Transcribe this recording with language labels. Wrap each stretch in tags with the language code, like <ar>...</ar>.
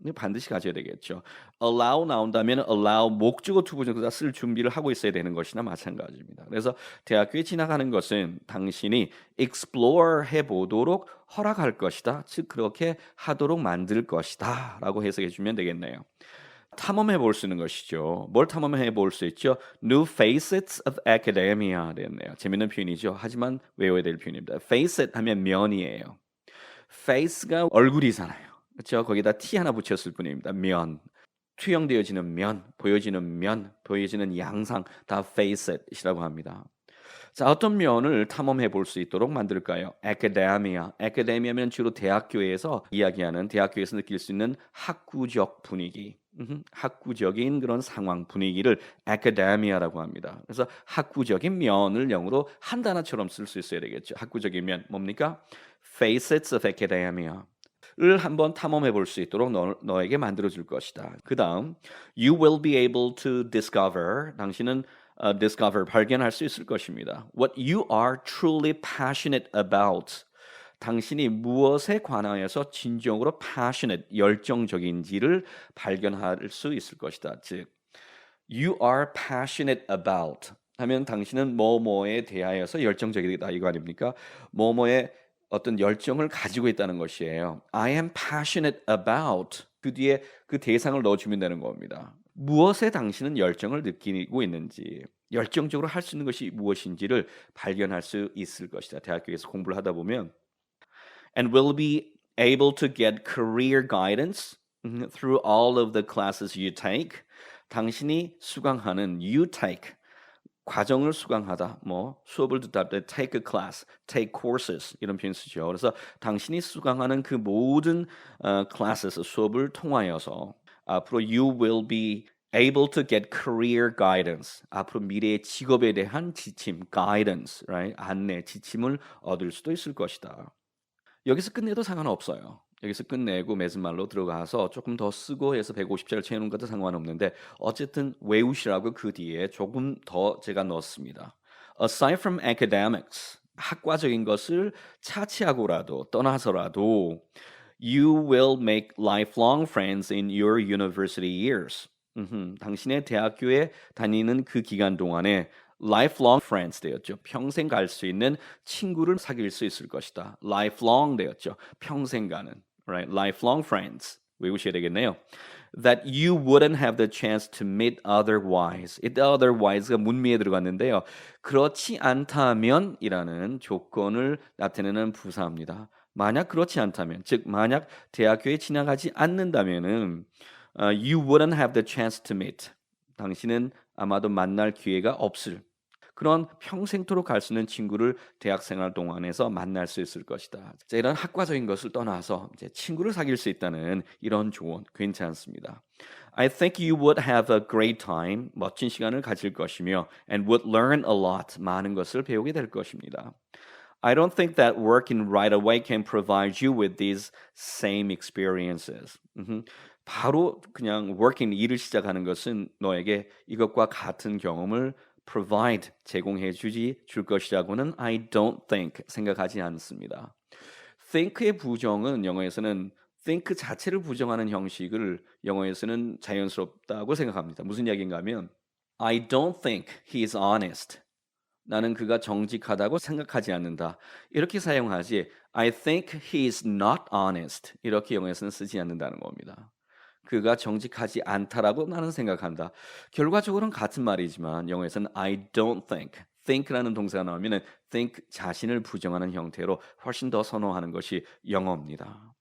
<ko>근데 반드시 가져야 되겠죠. allow 나온다면 allow 목적어 투부정사 쓸 준비를 하고 있어야 되는 것이나 마찬가지입니다. 그래서 대학교에 진학하는 것은 당신이 explore 해보도록 허락할 것이다. 즉 그렇게 하도록 만들 것이다 라고 해석해 주면 되겠네요. 탐험해 볼 수 있는 것이죠. 뭘 탐험해 볼 수 있죠?</ko> <en>New facets of academia 됐네요.</en> <ko>재밌는 표현이죠. 하지만 외워야 될 표현입니다. facet 하면 면이에요. face가 얼굴이잖아요. 그렇죠? 거기다 t 하나 붙였을 뿐입니다. 면. 투영되어지는 면, 보여지는 양상 다 facet이라고 합니다. 자, 어떤 면을 탐험해 볼 수 있도록 만들까요?</ko> <en>academia.</en> <ko>academia면 주로 대학교에서 이야기하는 대학교에서 느낄 수 있는 학구적 분위기. 학구적인 그런 상황 분위기를 academia라고 합니다. 그래서 학구적인 면을 영어로 한 단어처럼 쓸 수 있어야 되겠죠. 학구적인 면 뭡니까? facets of academia. 를 한번 탐험해 볼 수 있도록 너에게 만들어 줄 것이다.</ko> <en>그다음 you will be able to discover 당신은 discover</en> <ko>발견할 수 있을 것입니다.</ko> <en>What you are truly passionate about.</en> <ko>당신이 무엇에 관하여서 진정으로 passionate 열정적인지를 발견할 수 있을 것이다. 즉</ko> <en>you are passionate about</en> <ko>하면 당신은 뭐뭐에 대하여서 열정적이다 이거 아닙니까? 뭐뭐에 어떤 열정을 가지고 있다는 것이에요.</ko> <en>I am passionate about</en> <ko>그 뒤에 그 대상을 넣어주면 되는 겁니다. 무엇에 당신은 열정을 느끼고 있는지 열정적으로 할 수 있는 것이 무엇인지를 발견할 수 있을 것이다. 대학교에서 공부를 하다 보면</ko> <en>and will be able to get career guidance through all of the classes you take.</en> <ko>당신이 수강하는 you take 과정을 수강하다, 뭐 수업을 듣다 때</ko> <en>take a class, take courses</en> <ko>이런 표현 쓰죠. 그래서 당신이 수강하는 그 모든 classes 수업을 통하여서 앞으로</ko> <en>you will be able to get career guidance.</en> <ko>앞으로 미래의 직업에 대한 지침, guidance, right? 안내, 지침을 얻을 수도 있을 것이다. 여기서 끝내도 상관없어요. 여기서 끝내고 메스말로 들어가서 조금 더 쓰고 해서 150자를 채우는 것도 상관없는데 어쨌든 외우시라고 그 뒤에 조금 더 제가 넣었습니다.</ko> <en>Aside from academics,</en> <ko>학과적인 것을 차치하고라도 떠나서라도</ko> <en>you will make lifelong friends in your university years.</en> <ko>당신의 대학교에 다니는 그 기간 동안에 lifelong friends 되었죠. 평생 갈 수 있는 친구를 사귈 수 있을 것이다. lifelong 되었죠. 평생 가는. Right? lifelong friends. 외우셔야 되겠네요.</ko> <en>That you wouldn't have the chance to meet otherwise.</en> <ko>이 otherwise가 문미에 들어갔는데요. 그렇지 않다면 이라는 조건을 나타내는 부사입니다. 만약 그렇지 않다면, 즉 만약 대학교에 지나가지 않는다면은</ko> <en>you wouldn't have the chance to meet.</en> <ko>당신은 아마도 만날 기회가 없을 그런 평생토록 갈 수 있는 친구를 대학생활 동안에서 만날 수 있을 것이다. 자, 이런 학과적인 것을 떠나서 이제 친구를 사귈 수 있다는 이런 조언 괜찮습니다.</ko> <en>I think you would have a great time.</en> <ko>멋진 시간을 가질 것이며</ko> <en>and would learn a lot.</en> <ko>많은 것을 배우게 될 것입니다.</ko> <en>I don't think that working right away can provide you with these same experiences.</en> <ko>바로 그냥 working 일을 시작하는 것은 너에게 이것과 같은 경험을 provide 제공해 줄 것이라고는</ko> <en>I don't think</en> <ko>생각하지 않습니다. think의 부정은 영어에서는 think 자체를 부정하는 형식을 영어에서는 자연스럽다고 생각합니다. 무슨 이야기인가 하면</ko> <en>I don't think he is honest.</en> <ko>나는 그가 정직하다고 생각하지 않는다. 이렇게 사용하지</ko> <en>I think he is not honest.</en> <ko>이렇게 영어에서는 쓰지 않는다는 겁니다. 그가 정직하지 않다라고 나는 생각한다. 결과적으로는 같은 말이지만 영어에서는</ko> <en>I don't think.</en> <ko>think라는 동사가 나오면은 think 자신을 부정하는 형태로 훨씬 더 선호하는 것이 영어입니다.</ko>